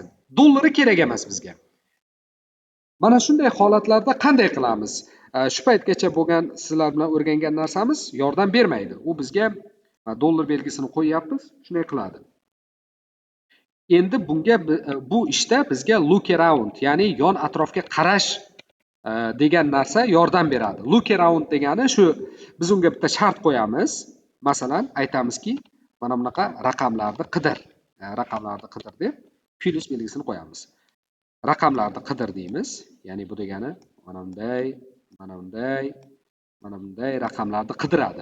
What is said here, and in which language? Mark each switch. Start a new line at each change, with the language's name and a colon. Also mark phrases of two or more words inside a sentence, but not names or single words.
Uzbek: Dollari kerak emas bizga. Mana shunday holatlarda qanday qilamiz? Shu paytgacha bo'lgan sizlar bilan o'rgangan narsamiz yordam bermaydi. U bizga dollar belgisini qo'yyapmiz, shunday qiladi. Endi bunga bu ishda bizga
English: look around,
Uzbek: ya'ni yon atrofga qarash degan narsa yordam beradi.
English: Look around
Uzbek: degani shu, biz unga bitta shart qo'yamiz. Masalan, aytamizki, mana bunaqa raqamlarni qidir. Raqamlarni qidir deb plus belgisini qo'yamiz. Raqamlarni qidir deymiz. Ya'ni bu degani mana bunday, mana bunday, mana bunday raqamlarni qidiradi.